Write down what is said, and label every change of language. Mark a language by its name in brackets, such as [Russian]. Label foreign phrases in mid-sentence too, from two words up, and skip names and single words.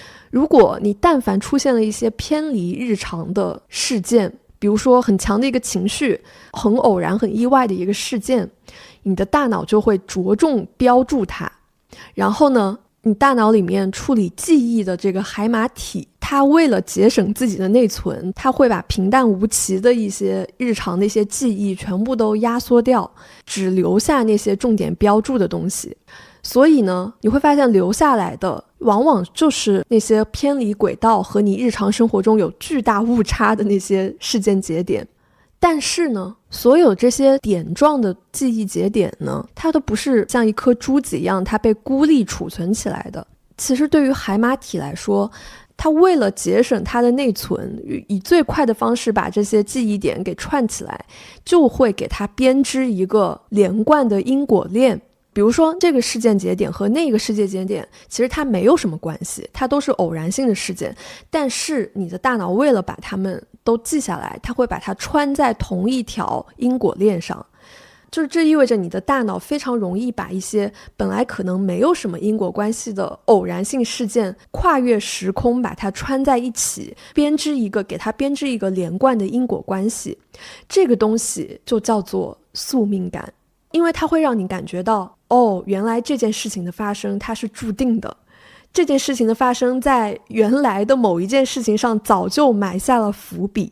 [Chinese] 如果你但凡出現了一些偏離日常的事件，比如說很強的一個情緒，很偶然很意外的一個事件，你的大腦就会着重標注它。然後呢，你大腦裡面處理記憶的這個海馬體，它為了節省自己的內存，它會把平淡无奇的一些日常的一些記憶全部都壓縮掉，只留下那些重點標注的東西。所以呢，你会发现留下來的往往就是那些偏離軌道和你日常生活中有巨大誤差的那些事件節點。但是呢，所有這些點狀的記憶節點呢，它都不是像一顆珠子一樣，它被孤立儲存起來的。其實對於海馬體來說，它為了節省它的內存，以最快的方式把這些記憶點給串起來，就會給它編織一個連貫的因果鏈。比如說這個事件節點和那個事件節點其實它沒有什麼關係，它都是偶然性的事件，但是你的大腦為了把它們都記下來，它会把它穿在同一条因果鏈上。就是這意味着你的大腦非常容易把一些本來可能沒有什麼因果關係的偶然性事件跨越時空把它穿在一起，給它編織一個連貫的因果關係。這個東西就叫做宿命感，因為它會讓你感覺到，哦，原來這件事情的發生它是注定的，這件事情的發生在原來的某一件事情上早就埋下了伏筆。